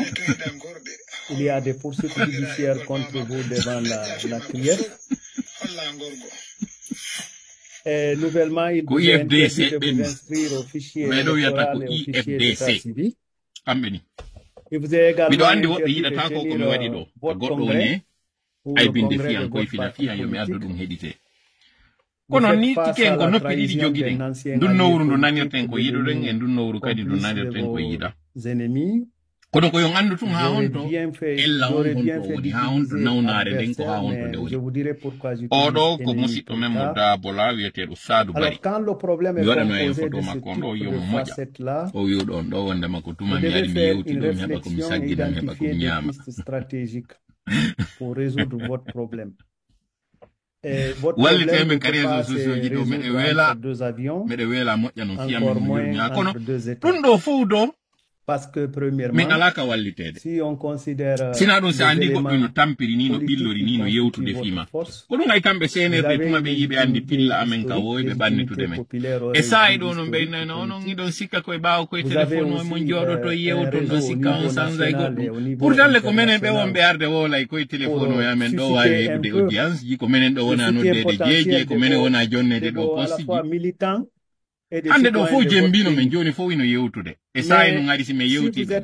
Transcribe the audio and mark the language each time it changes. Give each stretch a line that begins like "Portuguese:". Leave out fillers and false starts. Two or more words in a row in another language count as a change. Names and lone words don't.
French: Il y a des poursuites judiciaires contre vous devant la CRIEF. Et nouvellement, il vous est interdit de vous inscrire au fichier électoral et au fichier d'état civil. Il vous est également interdit de tenir votre congrès ou le congrès de votre parti politique.
Fula: Kono ni tiken ko noppi ɗiɗi jogiɗen ndun nowru ndu nanirten ko yiɗuɗen e ndun nowru kadi ndu nanirten ko yiɗa kono ko yo andu tun ha on to ella on honto woni ha on to nawnare nden ko ha on to nde woni oɗo ko musidɗo men mo daabola wiyeteɗo Sadou Bari mi waɗano e photo makko on ɗo yomo moƴƴa o wiwɗo on ɗo wondema ko tuma mi ari mi yewtiɗo mi heɓa komi saggina mi heɓa komi ñaama
French: pour résoudre votre problème.
Fula: Wallite men ka
French: réseaux sociaux
Fula: ji ɗo meɗe weela moƴƴa no fiyamen no yurmi kono ɗum ɗo fof do
French: parce que premièrement
Fula: min alaka wallitede
French: si on considère
Fula: sina ɗum so andi goɗɗo no tampiri ni no ɓillori ni no yewtude fima ko ɗum ay kamɓe CNRD tuma ɓe yiɓe andi pilla amen ka woyɓe ɓannitude men e sayi ɗo no ɓeynano onon iɗon sikka koye ɓaawa koye téléphone o mon jooɗoto yewton ɗon sikka on sansay goɗɗum pourtant ko menen ɓe wonɓe arde wolay koye téléphone o yamen ɗo wawi heɓude audience ji ko menen ɗo wona noddede jeeje ko menen wona jonnede ɗo poste ji hande ɗo fof jembino men joni fof wino yewtude e sayi no ngari si min yewti